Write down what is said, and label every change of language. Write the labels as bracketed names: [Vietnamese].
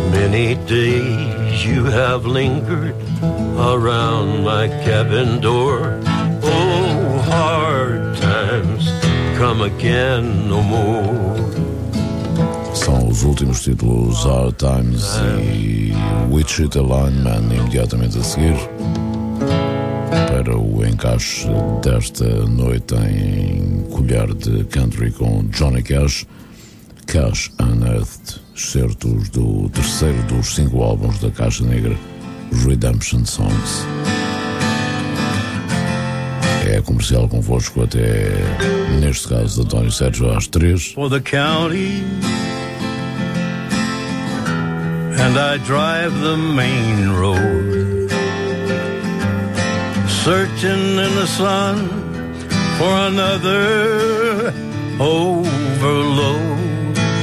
[English] Many days you have lingered around my cabin door. Oh, hard times come again no more. [Portuguese] São os últimos títulos, Our Times e Wichita Lineman, imediatamente a seguir, para o encaixe desta noite em Colher de Country com Johnny Cash, Cash Unearthed, excertos do terceiro dos cinco álbuns da Caixa Negra, Redemption Songs. É comercial convosco até, neste caso, António Sérgio, às três. [English] For the county. And I drive the main road, searching in the sun for another overload.